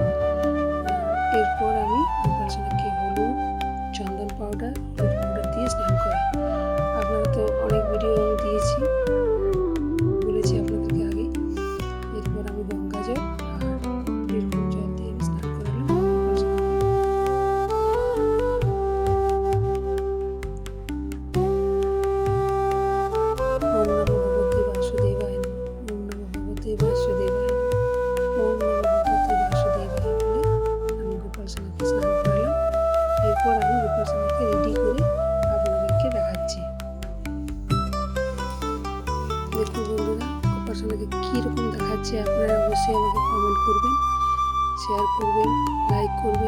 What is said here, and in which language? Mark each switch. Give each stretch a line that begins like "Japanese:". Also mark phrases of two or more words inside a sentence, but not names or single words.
Bangla: এরপর আমি গোপাল সোনাকে হলুদ, চন্দন পাউডার দিয়ে স্নান করাই। আপনারা তো অনেক ভিডিও আমি দিয়েছি, বলেছি আপনাদেরকে আগে। এরপর আমি গঙ্গা জল আর এরকম জল দিয়ে আমি স্নান করালাম।
Sanskrit: ওম নমো ভগবতে বাসুদেবায় নমঃ, ওম নমো ভগবতে বাসুদেবায় নমঃ, ওম নমো ভগবতে বাসুদেবায়
Bangla: বলে আমি গোপাল সোনাকে স্নান করালাম। এরপর আমি গোপাল সোনাকে রেডি করে আপনাদেরকে দেখাচ্ছি। দেখুন বন্ধুরা, গোপাল সোনাকে কীরকম দেখাচ্ছে আপনারা অবশ্যই আমাকে কমেন্ট করবেন, শেয়ার করবেন, লাইক করবেন।